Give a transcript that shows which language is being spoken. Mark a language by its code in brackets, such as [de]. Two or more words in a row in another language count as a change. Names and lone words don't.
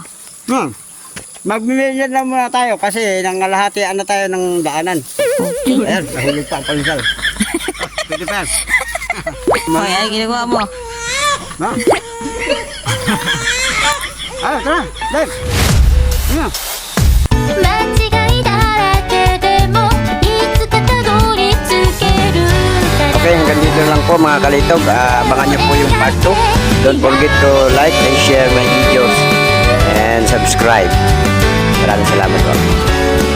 [tl] Magmimilyan lang muna tayo kasi nangalahatian na tayo ng daanan. Ayan, nahulog pa ang palisal. Pwede pa yan. Hoy, ay ginagawa mo. Ha? Ah, tara, Dave. Ano? [ja] 間違いだらけでもいつかたどり着けるから [tl] Okay, hanggang dito lang po mga kalitog. Abangan nyo po yung part 2. [en] Don't forget to like and share my videos and subscribe. [tl] Maraming salamat po.